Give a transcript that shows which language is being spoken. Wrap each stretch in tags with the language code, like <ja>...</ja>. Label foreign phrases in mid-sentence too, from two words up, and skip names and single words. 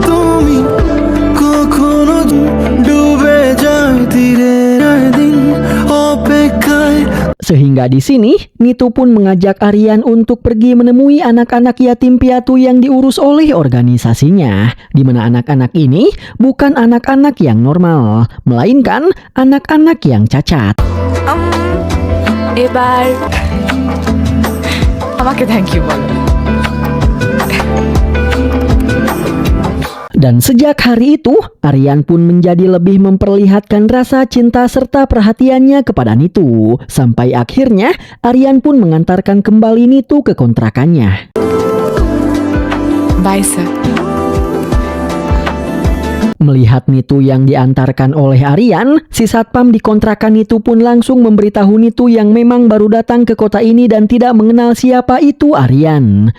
<id>Sehingga di sini Nitu pun mengajak Aryan untuk pergi menemui anak-anak yatim piatu yang diurus oleh organisasinya, di mana anak-anak ini bukan anak-anak yang normal, melainkan anak-anak yang cacat.</id> <bn>এবার আমাকে</bn> <en>thank you</en> <bn>বলো।</bn> <id>Dan sejak hari itu, Aryan pun menjadi lebih memperlihatkan rasa cinta serta perhatiannya kepada Nitu. Sampai akhirnya, Aryan pun mengantarkan kembali Nitu ke kontrakannya.</id> <en>Bye, sir.</en> <id>Melihat Nitu yang diantarkan oleh Aryan, si satpam di kontrakan itu pun langsung memberitahu Nitu yang memang baru datang ke kota ini dan tidak mengenal siapa itu Aryan.</id>